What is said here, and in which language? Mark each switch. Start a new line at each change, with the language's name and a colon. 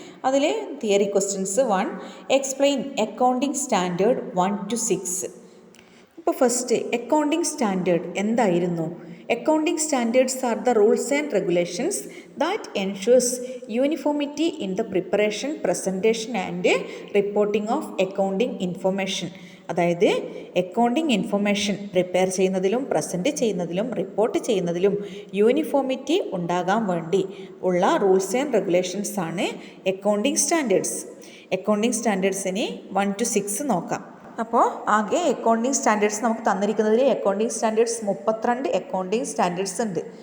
Malayalam: അതിൽ theory questions 1, explain accounting standard 1 to 6. ഇപ്പോൾ first accounting standard എന്തായിരുന്നു?
English: Accounting standards are the rules and regulations that ensures uniformity in the preparation, presentation and reporting of accounting information.
Malayalam: അതായത് accounting information prepare ചെയ്യുന്നതിലും present ചെയ്യുന്നതിലും report ചെയ്യുന്നതിലും uniformity ഉണ്ടാകാൻ വേണ്ടി ഉള്ള rules and regulations ആണ് accounting standards. Accounting സ്റ്റാൻഡേർഡ്സിന് 1 to 6 നോക്കാം. അപ്പോൾ ആകെ അക്കൗണ്ടിങ് സ്റ്റാൻഡേർഡ്സ് നമുക്ക് തന്നിരിക്കുന്നതിൽ അക്കൗണ്ടിങ് സ്റ്റാൻഡേർഡ്സ് 32 അക്കൗണ്ടിങ് സ്റ്റാൻഡേർഡ്സ് ഉണ്ട്.